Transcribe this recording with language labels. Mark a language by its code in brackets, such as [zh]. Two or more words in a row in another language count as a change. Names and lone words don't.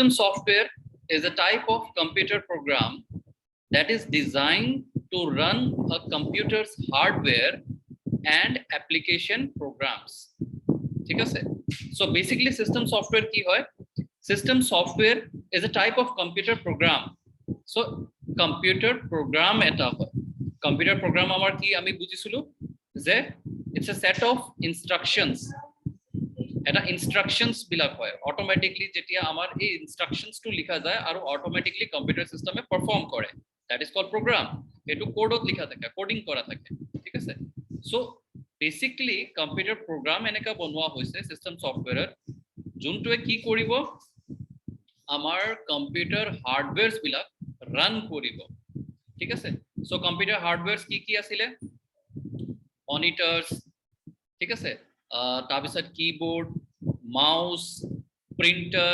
[en] software is a type of computer program that is designed to run a computer's hardware and application programs. [as] ঠিক আছে, [en] so basically system software [as] কি হয়, [en] system software is a type of computer program. So computer program [as] এটা হয়। [en] computer program [as] আমাৰ কি আমি বুজিছিলো যে [en] it's a set of instructions, [as] এটা ইনস্ট্রাকশনস বিলাক হয়। অটোমেটিকলি যেতিয়া আমাৰ এই ইনস্ট্রাকশনসটো লিখা যায় আৰু অটোমেটিকলি কম্পিউটাৰ সিস্টেমে পারফর্ম কৰে, [en] that is called program. [as] এটো কোডত লিখা থাকে, কোডিং কৰা থাকে। ঠিক আছে, [en] so basically computer program [as] এনেকা বনোৱা হৈছে সিস্টেম সফটওয়্যাৰত যোনটোৱে কি কৰিব, আমাৰ [en] computer hardwares [as] বিলাক ৰান কৰিব। ঠিক আছে, [en] so computer hardwares [as] কি কি আছিলে, মনিটৰস, ঠিক আছে, তাৰপিছত কিবোৰ্ড, মাউস, প্ৰিন্টাৰ,